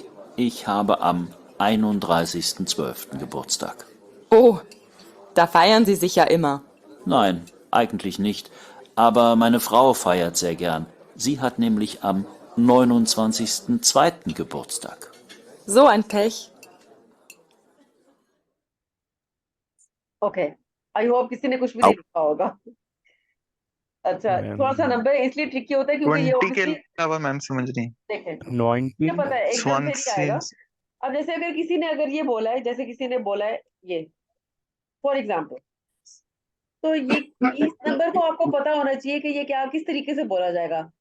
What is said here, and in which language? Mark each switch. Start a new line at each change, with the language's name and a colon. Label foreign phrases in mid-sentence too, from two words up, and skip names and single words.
German: Ich habe am 31.12. Geburtstag. Oh, da feiern Sie sich ja immer. Nein, eigentlich nicht. Aber meine Frau feiert sehr gern. Sie hat nämlich am 29.02. Geburtstag. So ein Pech.
English: okay, I hope
Hindi: किसी ने कुछ भी Au- नहीं लिखा होगा। अच्छा, मैम थोड़ा सा नंबर इसलिए ट्रिकी होता है क्योंकि ये 20 के ऑब्वियसली, अलावा मैम समझ रही देखें, 19 मुझे पता है एकदम से स्वान नहीं से आएगा। अब जैसे अगर किसी ने अगर ये बोला है, जैसे किसी ने बोला है ये,
English: for example,
Hindi: तो ये इस नंबर को आपको पता होना चाहिए कि ये क्या किस तरीके से बोला जाएगा।